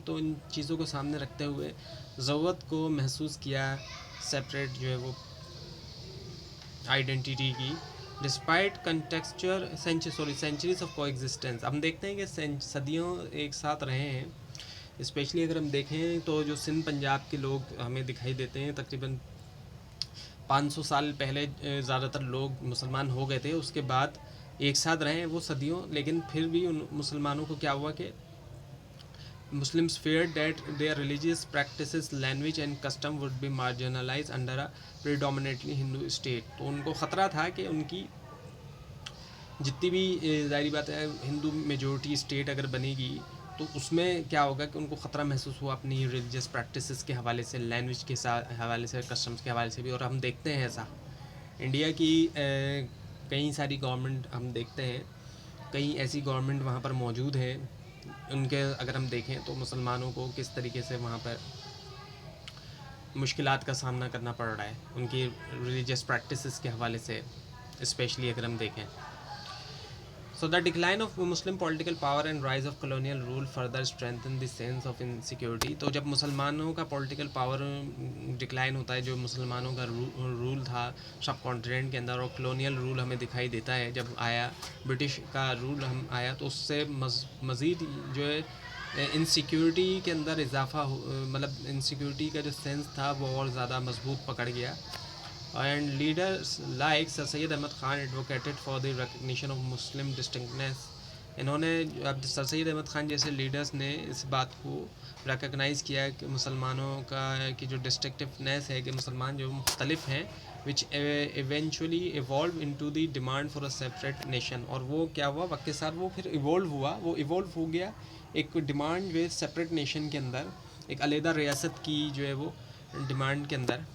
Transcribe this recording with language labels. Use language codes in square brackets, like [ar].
[ur] تو ان چیزوں کو سامنے رکھتے ہوئے ضرورت کو محسوس کیا سیپریٹ جو ہے وہ آئیڈینٹی کی، ڈسپائٹ کنٹیکسچر سینچریز آف کو ایگزسٹنس. ہم دیکھتے ہیں کہ صدیوں ایک ساتھ رہے ہیں. اسپیشلی اگر ہم دیکھیں تو جو سندھ پنجاب کے لوگ ہمیں دکھائی دیتے ہیں، تقریباً 500 سال پہلے زیادہ تر لوگ مسلمان ہو گئے تھے، اس کے بعد ایک ساتھ رہے ہیں وہ صدیوں. لیکن پھر بھی ان مسلمانوں کو کیا ہوا کہ [en] Muslims feared that their religious practices, language and custom would be marginalized under a predominantly Hindu state. [ur] تو ان کو خطرہ تھا کہ ان کی جتنی بھی ظاہری بات ہے ہندو میجورٹی اسٹیٹ اگر بنے گی تو اس میں کیا ہوگا کہ ان کو خطرہ محسوس ہوا اپنی ریلیجیس پریکٹسز کے حوالے سے، لینگویج کے حوالے سے، کسٹمز کے حوالے سے بھی. اور ہم دیکھتے ہیں ایسا انڈیا کی کئی ساری گورنمنٹ ہم دیکھتے ہیں، کئی ایسی گورنمنٹ وہاں پر موجود ہیں، ان کے اگر ہم دیکھیں تو مسلمانوں کو کس طریقے سے وہاں پر مشکلات کا سامنا کرنا پڑ رہا ہے ان کی ریلیجیس پریکٹسز کے حوالے سے، اسپیشلی اگر ہم دیکھیں. [en] So the decline of Muslim political power and rise of colonial rule further strengthened the sense of insecurity. [ur] تو جب مسلمانوں کا پولیٹیکل پاور ڈکلائن ہوتا ہے، جو مسلمانوں کا رول تھا سب کانٹیننٹ کے اندر، اور کلونیل رول ہمیں دکھائی دیتا ہے جب آیا برٹش کا رول ہم آیا، تو اس سے مزید جو ہے انسیکیورٹی کے اندر اضافہ مطلب انسیکیورٹی کا جو سینس تھا وہ اور زیادہ مضبوط پکڑ گیا. [en] And leaders like Sir Syed Ahmad Khan advocated for the recognition of Muslim distinctness. [ur] انہوں نے اب سر سید احمد خان جیسے لیڈرز نے اس بات کو ریکگنائز کیا کہ مسلمانوں کا کی جو ڈسٹنکٹیونیس ہے کہ مسلمان جو مختلف ہیں [en] which eventually evolve into the demand for a separate nation. [ur] اور وہ کیا ہوا وقت کے ساتھ وہ پھر وہ ایوولو ہو گیا ایک ڈیمانڈ جو ہے سیپریٹ نیشن کے اندر، ایک علیحدہ ریاست کی جو ہے وہ ڈیمانڈ کے اندر.